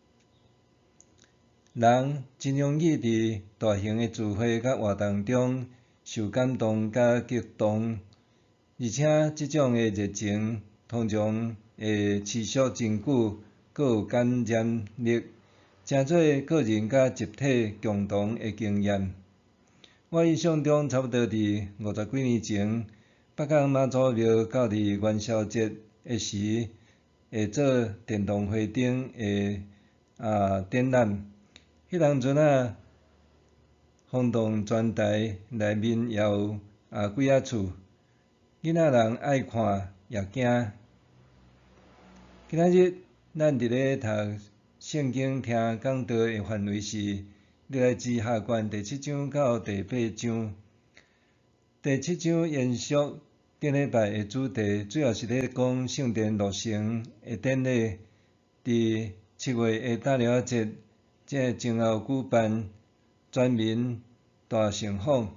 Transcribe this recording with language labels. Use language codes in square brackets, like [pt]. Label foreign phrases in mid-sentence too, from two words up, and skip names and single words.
[nan] 人真容易伫大型的聚会甲活动中受感动甲激动，而且即种的热情通常会持续真久，阁有感染力，成做个人甲集体共同的经验。我印象中差不多伫50几年前，北港妈祖庙到伫元宵节的时，会做电动花灯的展览。迄当阵风动全台，内面也有几啊厝，囡仔人爱看也惊。今仔日咱伫咧读圣经听讲道的范围是历代志下卷第7章到第8章。第7章延续顶礼拜的主题，主要是咧讲圣殿落成的典礼，伫7月的大庙节，即前后举办全民大盛况。